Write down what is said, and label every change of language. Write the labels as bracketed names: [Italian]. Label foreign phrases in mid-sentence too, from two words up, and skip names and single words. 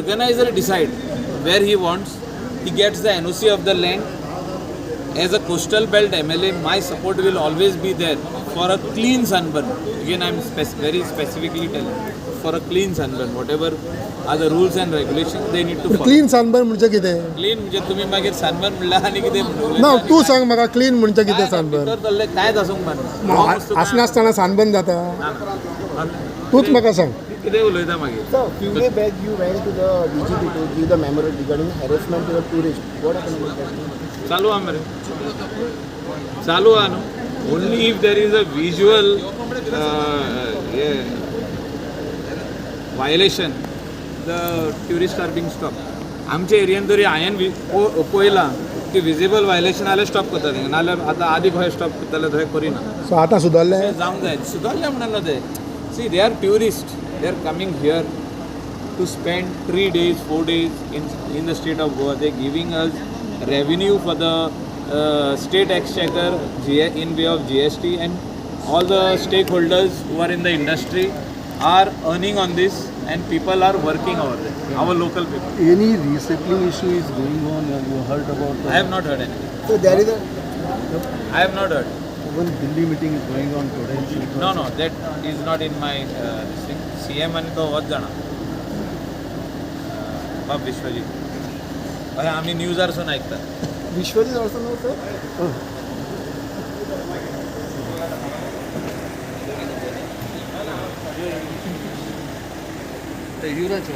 [English] organizer decide where he wants. He gets the NOC of the land. As a coastal belt MLA, my support will always be there for a clean sunburn. Again, I am very specifically telling for a clean sunburn. Whatever are the rules and regulations, they need to follow. [Konkani] क्लीन सनबर्न म्हणजे कितें? Clean म्हणजे तुम्ही मागीर sunburn म्हणल्यार आनी कितें म्हणून ना तूं सांग म्हाका क्लीन म्हणजे कितें सनबर्न? भितर धरलें कांय आसूंक पारना. आसना आसतना सनबर्न जाता. तूच म्हाका सांग. कितें उलयता मागीर? [English] So, few days back you went to the DGP to give the memorandum regarding harassment to the tourists. What happened with that? [Konkani] चालू आहा मरे चालू आहा न्हू. [English] Only if there is a visual violation the tourist are being stop. [Konkani] आमच्या एरियेन तरी हांवें पळयलां की [English] visible violation [Konkani] जाल्यार स्टॉप करता थिंगा, नाल्यार आतां आदी खंय स्टॉप करताले थंय करिना. सो आतां सुदारले. जावंक जाय सुदारलें म्हणना ते. [English] See they are tourist, they are coming here to spend 3 days, 4 days in the state of Goa. They are giving us revenue for the state exchequer in way of GST, and all the stakeholders who are in the industry are earning on this, and people are working over there. Our local people. Any resettling issue is going on? Have you heard about I that? have not heard anything. So there is a I have not heard. One Delhi meeting is going on today. No, that is not in my thing. [Konkani] CM आणि तो वच जाणा बाब विश्वजीत. [Marathi] अरे आम्ही न्यूजारसून ऐकतात. [English] Vishwal is also no sir. The Yuvraj